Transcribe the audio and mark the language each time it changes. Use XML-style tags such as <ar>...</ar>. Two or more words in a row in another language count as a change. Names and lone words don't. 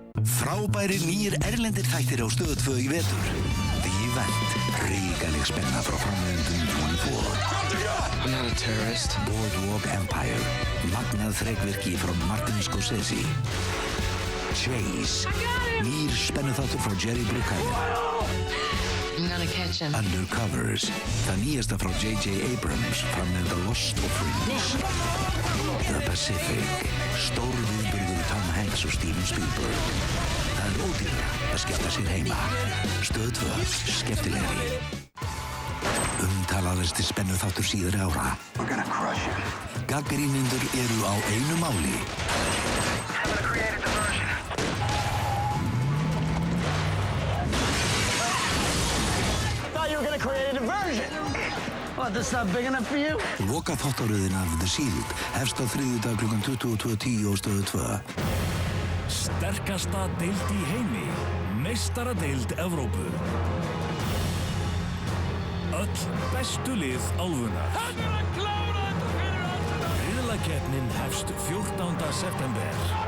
<is>Frábærir nýir erlendir þættir á Stöð 2 í vetur. The Event, ríkaleg spenna frá framleiðendum 24.</is> <en>I'm not a terrorist.</en> <is>Boardwalk Empire, magnað þrekvirki frá Martin Scorsese. Chase, nýr spennuþáttur frá Jerry Bruckheimer.</is> <en>I'm gonna catch him.</en> <is>Undercovers, það nýjasta frá J.J. Abrams, framleiðenda Lost og Fringe. The Pacific, stór viðburður Tom Hanks og Steven Spielberg. Það ódýrara að skemmta sér heima. Stöð 2, skemmtilegri. Umtalaðasti spennuþáttur síðari ára.</is> <en>We're gonna crush him.</en> <is>Gagnrýnendur eru á einu máli.</is> <en>I'm gonna create a diversion. Thought you were gonna create a diversion. What, that's not big enough for you?</en> <is>Loka þáttaröðin af The Shield hefst á þriðjudag klukkan 22:10 á Stöð 2. Sterkasta deild í heimi, meistaradeild Evrópu. Öll bestu lið álfunnar. Riðlakeppnin hefst 14. september.</is>